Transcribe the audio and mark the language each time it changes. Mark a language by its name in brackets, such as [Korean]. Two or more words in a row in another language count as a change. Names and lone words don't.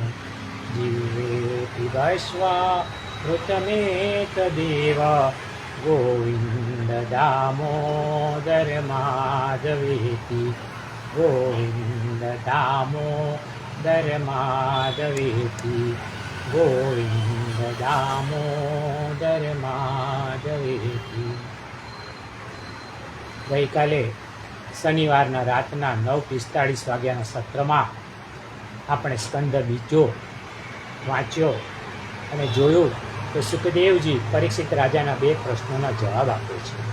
[Sanskrit] जीवेति बश्वामृतमेतदेव, गोविन्द दामोदर माधवेति। गोविन्द दामोदर माधवेति। गोविन्द दामोदर माधवेति। [Gujarati] ગઈકાલે શનિવારના રાતના 9:45 વાગ્યાના સત્રમાં આપણે સ્કંદ બીજો વાંચ્યો અને જોયું કે સુખદેવજી પરીક્ષિત રાજાના 2 પ્રશ્નોના જવાબ આપે છે.